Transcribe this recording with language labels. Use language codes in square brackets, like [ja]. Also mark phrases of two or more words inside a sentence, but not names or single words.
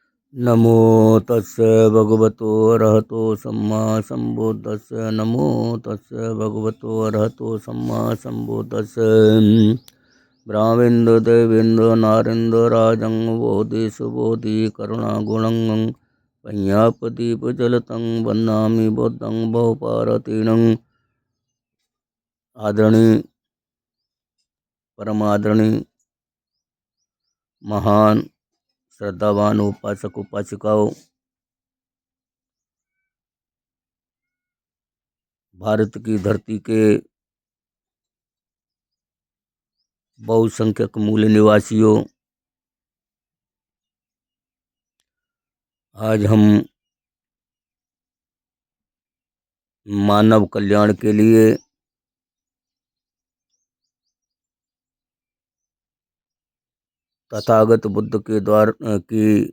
[pi] नमो तस्य भगवतो अरहतो सम्मा सम्बुद्धस्य। नमो तस्य भगवतो अरहतो सम्मा सम्बुद्धस्य। ब्राह्मेन्द्र देवेन्द्र नारेन्द्र राजं बोधि सुबोधि करुणागुणं पय्यापदीपजलतं वन्दामि बुद्धं बहुपारतीनं। [hi] आदरणीय परमादरणीय महान श्रद्धावान उपासक उपासिकाओं, भारत की धरती के बहुसंख्यक मूल निवासियों, आज हम मानव कल्याण के लिए तथागत बुद्ध के द्वारा की